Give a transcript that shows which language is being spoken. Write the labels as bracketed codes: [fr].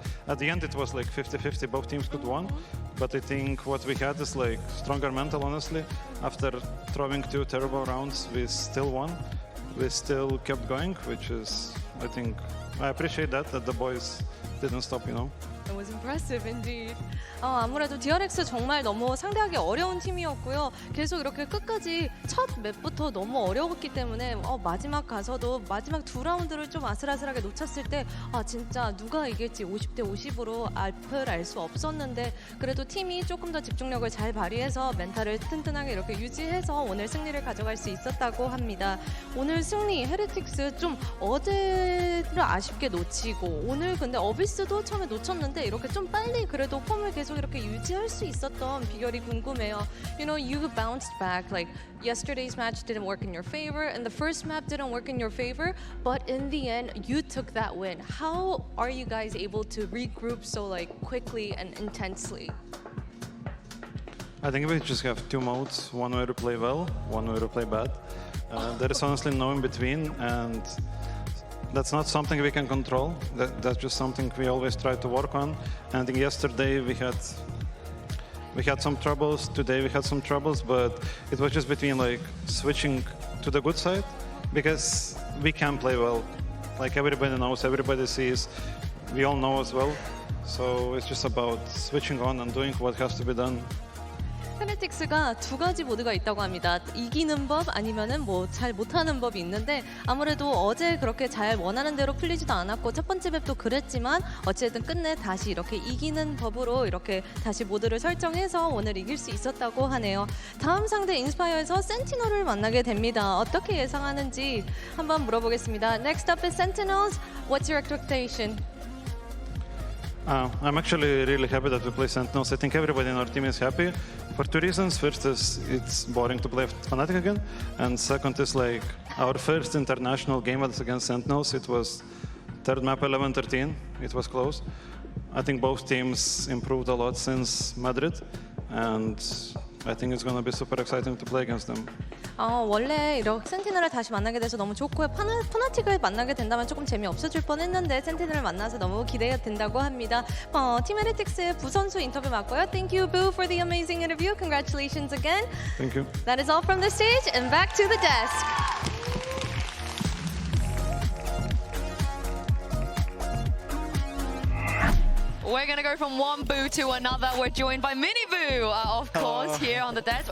[en] And at the end, it was like 50-50. Both teams could win. But I think what we had is like stronger mental, honestly. After throwing 2 terrible rounds, we still won. We still kept going, which is, I think, I appreciate that the boys didn't stop, you know. It was impressive indeed. [ko] 아무래도 DRX 정말 너무 상대하기 어려운 팀이었고요. 계속 이렇게 끝까지 첫 맵부터 너무 어려웠기 때문에 마지막 가서도 마지막 2라운드를 좀 아슬아슬하게 놓쳤을 때 진짜 누가 이길지 50대 50으로 앞을 알 수 없었는데 그래도 팀이 조금 더 집중력을 잘 발휘해서 멘탈을 튼튼하게 이렇게 유지해서 오늘 승리를 가져갈 수 있었다고 합니다. 오늘 승리 헤레틱스 좀 어제를 아쉽게 놓치고 오늘 근데 어비스도 처음에 놓쳤는데 이렇게 좀 빨리 그래도 폼을 계속 이렇게 유지할 수 있었던 비결이 궁금해요. [en] You know, you bounced back. Like yesterday's match didn't work in your favor, and the first map didn't work in your favor. But in the end, you took that win. How are you guys able to regroup so like quickly and intensely? I think we just have 2 modes. One way to play well, one way to play bad. There is honestly no in between, and that's not something we can control. That's just something we always try to work on. And I think yesterday we had some troubles. Today we had some troubles, but it was just between like switching to the good side because we can play well. Like everybody knows, everybody sees, we all know as well. So it's just about switching on and doing what has to be done. [ko] 헤레틱스가 2가지 모드가 있다고 합니다. 이기는 법 아니면은 뭐 잘 못하는 법이 있는데 아무래도 어제 그렇게 잘 원하는 대로 풀리지도 않았고 첫 번째 맵도 그랬지만 어쨌든 끝내 다시 이렇게 이기는 법으로 이렇게 다시 모드를 설정해서 오늘 이길 수 있었다고 하네요. 다음 상대 인스파이어에서 센티널을 만나게 됩니다. 어떻게 예상하는지 한번 물어보겠습니다. [en] Next up is Sentinels. What's your expectation? I'm actually really happy that we play Sentinels. I think everybody in our team is happy for 2 reasons. First is it's boring to play Fnatic again, and second is like our first international game was against Sentinels. It was 3rd map 11-13. It was close. I think both teams improved a lot since Madrid, and I think it's going to be super exciting to play against them. [ko] 원래 이렇게 센티널을 다시 만나게 돼서 너무 좋고요. 파나틱을 만나게 된다면 조금 재미없어질 뻔했는데 센티널을 만나서 너무 기대가 된다고 합니다. 팀 헤레틱스의 부 선수 인터뷰 맞고요. [en] Thank you, Boo, for the amazing interview. Congratulations again. Thank you. That is all from the stage, and back to the desk. We're going to go from one Boo to another. We're joined by Mini Boo, of course, here on the desk.